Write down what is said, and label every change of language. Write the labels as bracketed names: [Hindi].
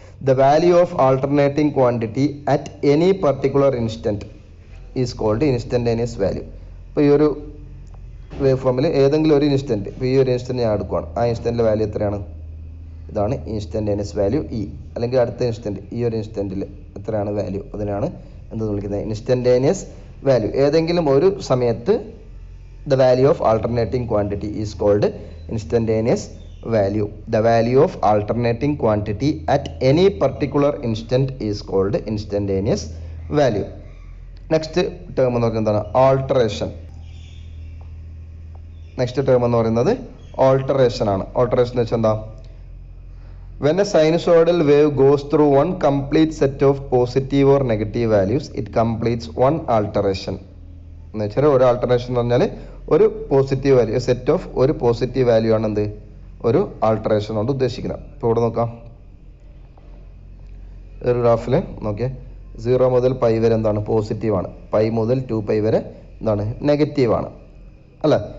[English] The value of alternating quantity at any particular instant is called instantaneous value. [Malayalam] ഇപ്പോൾ ഈ ഒരു wave ഫോമിൽ ഏതെങ്കിലും ഒരു ഇൻസ്റ്റൻറ്റ്, ഇപ്പോൾ ഈ ഒരു ഇൻസ്റ്റൻറ്റ് ഞാൻ എടുക്കുകയാണ്, ആ ഇൻസ്റ്റൻറ്റിൻ്റെ വാല്യൂ എത്രയാണ്, ഇതാണ് ഇൻസ്റ്റൻറ്റേനിയസ് വാല്യൂ ഇ. അല്ലെങ്കിൽ അടുത്ത ഇൻസ്റ്റൻറ്റ്, ഈ ഒരു ഇൻസ്റ്റൻറ്റിൽ എത്രയാണ് വാല്യൂ, അതിനാണ് എന്ത് വിളിക്കുന്നത്, ഇൻസ്റ്റൻറ്റേനിയസ് വാല്യൂ. ഏതെങ്കിലും ഒരു സമയത്ത് [English] the value of alternating quantity is called instantaneous value. The value of alternating quantity at any particular instant is called instantaneous value. [Malayalam] Next term എന്ന് പറയുന്നത് എന്താണ്, alteration. നെക്സ്റ്റ് ടേം എന്ന് പറയുന്നത് ഓൾട്ടറേഷൻ ആണ്. ഓൾട്ടറേഷൻ എന്ന് വെച്ചാൽ എന്താ, [English] when a sinusoidal wave goes through one complete set of positive or negative values, it completes one alteration. [Malayalam] എന്ന് വെച്ചാൽ ഒരു ആൾട്ടറേഷൻ എന്ന് പറഞ്ഞാൽ ഒരു പോസിറ്റീവ് വാല്യൂ, സെറ്റ് ഓഫ് ഒരു പോസിറ്റീവ് വാല്യൂ ആണ് എന്ത് ഒരു ആൾട്ടറേഷൻ കൊണ്ട് ഉദ്ദേശിക്കുന്നത്. ഇപ്പോൾ ഇവിടെ നോക്കാം, ഒരു ഗ്രാഫിൽ നോക്കിയാൽ 0 മുതൽ പൈ വരെ എന്താണ് പോസിറ്റീവാണ്, പൈ മുതൽ 2π വരെ എന്താണ് നെഗറ്റീവാണ് അല്ലേ.